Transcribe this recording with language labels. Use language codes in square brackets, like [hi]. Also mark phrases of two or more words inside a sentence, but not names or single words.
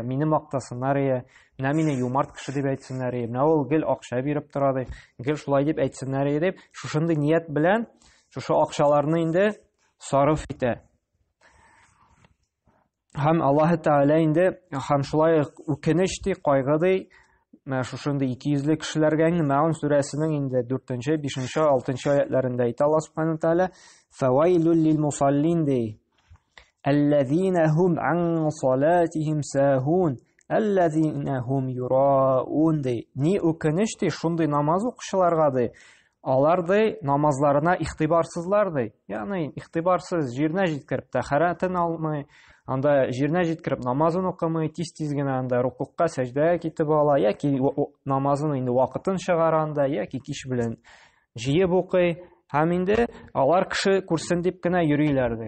[tt] Мине мактасыннар, менә мине юмарт кеше дип әйтсеннәр, менә ул гел акча биреп тора ди, гел шулай дип әйтсеннәр дип, шушындый ният белән шушы акчаларны инде сарыф итә. Һәм Аллаһ Тәгалә инде һәм шулай үкенеч ди, кайгы ди, менә шушындый 200 кешеләргә инде Маун сүрәсенең инде 4-нче, 5-нче, 6-нчы аятларында әйтә Аллаһ Субханаһу Тәгалә: [ar] "فويل للمصلين [tt] ди, [ar] الذين هم عن صلاتهم ساهون الذين هم يراءون [tt] ди". Ни үкенеч ди шундый намаз укучыларга ди. Алар ди намазларына ихтибарсызлар ди. Ягъни ихтибарсыз, җиренә җиткереп тәһарәтен алмый, анда җиренә җиткереп намазын укымый, тиз-тиз генә анда рукукка, сәҗдәгә китеп ала, яки намазын инде вакытын чыгара анда, яки кич белән җыеп укый, Һәм инде алар кеше күрсен дип кенә йөриләр ди.